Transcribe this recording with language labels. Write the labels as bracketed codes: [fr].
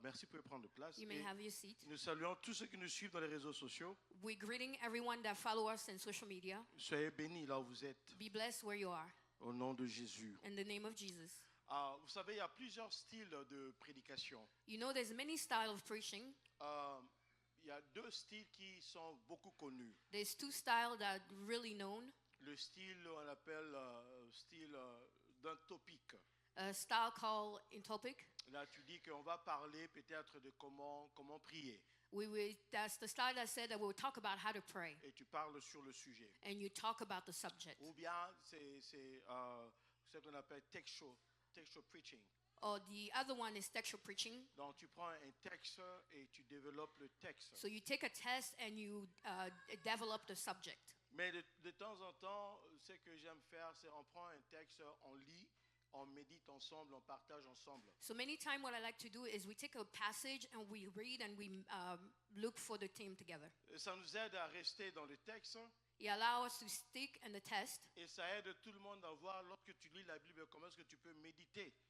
[fr] Merci pour prendre place. [en] You may [fr] Et [en] have your seat. [fr] nous saluons tous ceux qui nous suivent dans les réseaux sociaux. [en] We're greeting everyone that follow us in social media. [fr] Soyez bénis là où vous êtes, [en] Be blessed where you are. [fr] au nom de Jésus. [en] In the name of Jesus. [fr] Vous savez, il y a plusieurs styles de prédication. [en] You know there's many styles of preaching. [fr] Il y a deux styles qui sont beaucoup connus. [en] There's two styles that are really known. [fr] Le style, on appelle style d'un topic. [en] A style called in topic. [fr] Là, tu dis qu'on va parler peut-être de comment prier. [en] That's the style that said that we'll talk about how to pray. [fr] Et tu parles sur le sujet. [en] And you talk about the subject. [fr] Ou bien c'est ce qu'on appelle [en] textual preaching. Or the other one is textual preaching. [fr] Donc tu prends un texte et tu développes le texte. [en] So you take a test and you develop the subject. [fr] Mais de temps en temps, ce que j'aime faire, c'est on prend un texte, on lit, on médite ensemble, on partage ensemble. [en] So many times what I like to do is we take a passage and we read and we look for the theme together. [fr] Ça nous aide à rester dans le texte. [en] It allows us to stick in the test. [fr] Et ça aide tout le monde à voir, lorsque tu lis la Bible, comment est-ce que tu peux méditer.